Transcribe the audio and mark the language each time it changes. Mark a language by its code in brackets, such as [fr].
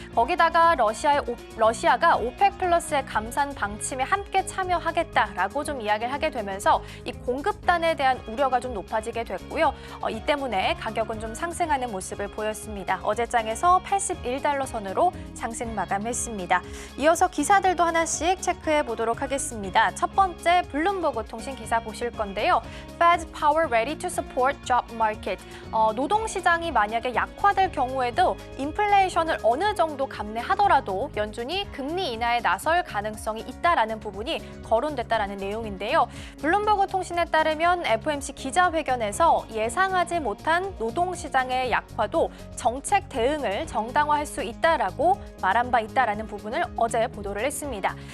[ko] 거기다가 러시아가 오펙 플러스의 감산 방침에 함께 참여하겠다라고 좀 이야기를 하게 되면서 이 공급단에 대한 우려가 좀 높아지게 됐고요. 이 때문에 가격은 좀 상승하는 모습을 보였습니다. 어제장에서 81달러 선으로 상승 마감했습니다. 이어서 기사들도 하나씩 체크해 보도록 하겠습니다. 첫 번째 블룸버그 통신 기사 보실 건데요. [en] Fed power ready to support job market. [ko] 노동시장이 만약에 약화될 경우에도 인플레이션을 어느 정도 감내하더라도 연준이 금리 인하에 나설 가능성이 있다라는 부분이 거론됐다라는 내용인데요. 블룸버그 통신에 따르면 FOMC 기자회견에서 예상하지 못한 노동시장의 약화도 정책 대응을 정당화할 수 있다라고 말한 바 있다라는 부분을 어제 보도를 했습니다.